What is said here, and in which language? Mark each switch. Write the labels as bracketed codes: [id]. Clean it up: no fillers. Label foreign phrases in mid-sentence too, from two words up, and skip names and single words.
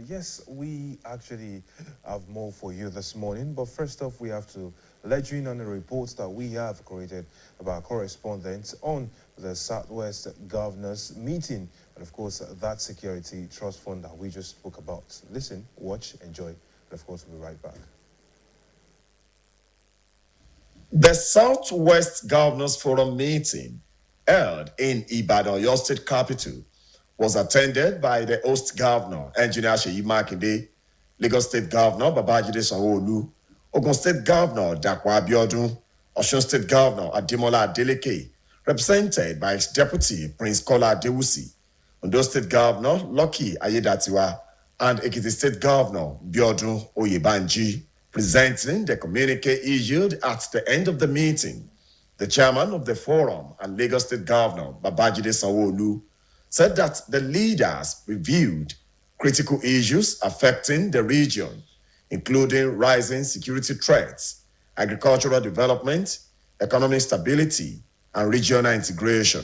[en] Yes, we actually have more for you this morning, but first off, we have to let you in on the reports that we have created about correspondents on the Southwest Governors meeting, and of course, that security trust fund that we just spoke about. Listen, watch, enjoy, and of course, we'll be right back. The Southwest Governors Forum meeting held in Ibadan, your state capital, was attended by the host governor, Engineer Seyi Makinde, Lagos State Governor Babajide Sanwo-Olu, Ogun State Governor Dapo Abiodun, Osun State Governor Ademola Adeleke, represented by its deputy Prince Kola Adewusi, Ondo State Governor Lucky Ayedatiwa, and Ekiti State Governor Biodun Oyebanji. Presenting the communique issued at the end of the meeting, the chairman of the forum and Lagos State Governor Babajide Sanwo-Olu said that the leaders reviewed critical issues affecting the region, including rising security threats, agricultural development, economic stability, and regional integration.